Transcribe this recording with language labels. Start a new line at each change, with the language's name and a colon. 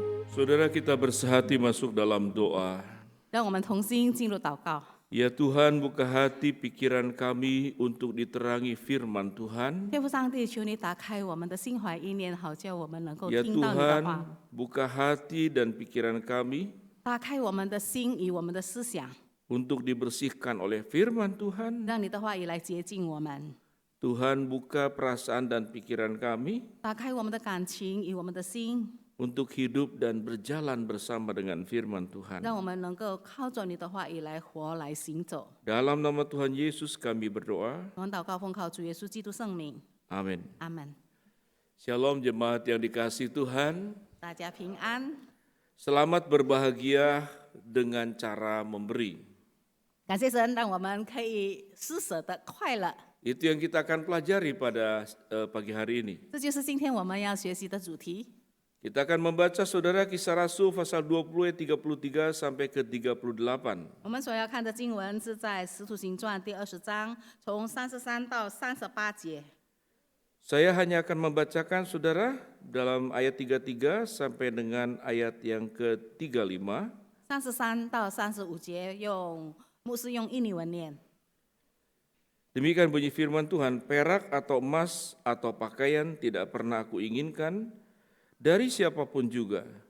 Indonesian: Saudara, kita bersehati masuk dalam doa.
Chinese: 让我们同心进入祷告。
Indonesian: Ya Tuhan, buka hati pikiran kami untuk diterangi firman Tuhan.
Chinese: 天父上帝，求你打开我们的心怀意念，好叫我们能够
Indonesian: Ya
Chinese: 听到你的
Indonesian: Tuhan,
Chinese: 话，
Indonesian: buka hati dan pikiran kami
Chinese: 打开我们的心与我们的思想，
Indonesian: untuk dibersihkan oleh firman Tuhan.
Chinese: 让你的话语来洁净我们，
Indonesian: Tuhan, buka perasaan dan pikiran kami
Chinese: 打开我们的感情与我们的心，
Indonesian: untuk hidup dan berjalan bersama dengan firman Tuhan.
Chinese: 让我们能够靠着你的话语来活来行走。
Indonesian: Dalam nama Tuhan Yesus kami berdoa.
Chinese: 我们祷告奉靠主耶稣基督圣名，
Indonesian: Amin.
Chinese: 阿门。
Indonesian: Shalom jemaat yang dikasihi Tuhan.
Chinese: 大家平安，
Indonesian: Selamat berbahagia dengan cara memberi.
Chinese: 感谢神，让我们可以施舍的快乐。
Indonesian: Itu yang kita akan pelajari pada pagi hari ini.
Chinese: 这就是今天我们要学习的主题。
Indonesian: Kita akan membaca Saudara Kisah Rasul pasal 20 ayat 33 sampai ke 38.
Chinese: 我们所要看的经文是在《使徒行传》第20章，从33到38节。
Indonesian: Saya hanya akan membacakan Saudara dalam ayat 33 sampai dengan ayat yang ke-35.
Chinese: 33到35节牧师用印尼文念。
Indonesian: Demikian bunyi firman Tuhan, perak atau emas atau pakaian tidak pernah aku inginkan dari siapapun juga.